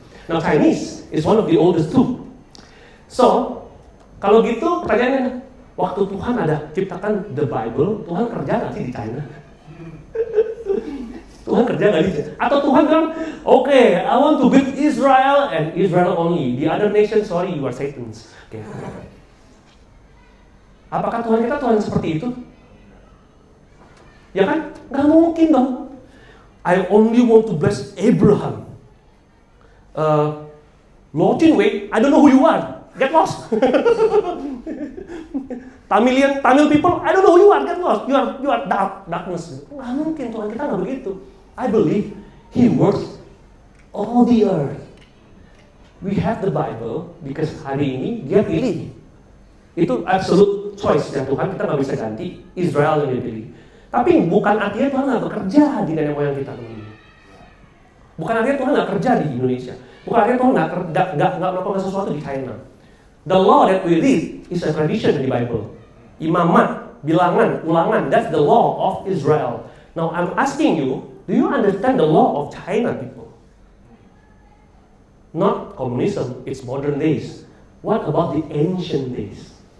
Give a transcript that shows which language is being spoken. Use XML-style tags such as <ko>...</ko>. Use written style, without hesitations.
<en>Now Chinese is one of the oldest too.</en> <id>So, kalau gitu pertanyaannya, waktu Tuhan ada ciptakan the Bible, Tuhan kerja nggak sih di China? Tuhan kerja nggak di China? Atau Tuhan bilang, okay,</id> <en>I want to build Israel and Israel only. The other nation, sorry, you are Satans. Okay.</en> <id>Apakah Tuhan kita Tuhan seperti itu? Ya kan? Nggak mungkin dong.</id> <en>I only want to bless Abraham. Lo Chin Wei, I don't know who you are. Get lost. Tamil people, I don't know who you are. Get lost. You are darkness.</en> <id>Nggak mungkin Tuhan kita nggak begitu.</id> <en>I believe He works all the earth. We have the Bible because</en> <id>hari ini Dia pilih. Itu absolute choice yang Tuhan kita nggak bisa ganti. Israel yang Dia pilih. Tapi bukan artinya Tuhan nggak bekerja di nenek moyang kita teman-teman. Bukan artinya Tuhan nggak kerja di Indonesia. Bukan artinya Tuhan nggak melakukan sesuatu di China.</id> <en>The law that we read is a tradition in the Bible. Imamat, bilangan, ulangan, that's the law of Israel. Now I'm asking you, do you understand the law of China, people? Not communism, it's modern days. What about the ancient days?</en>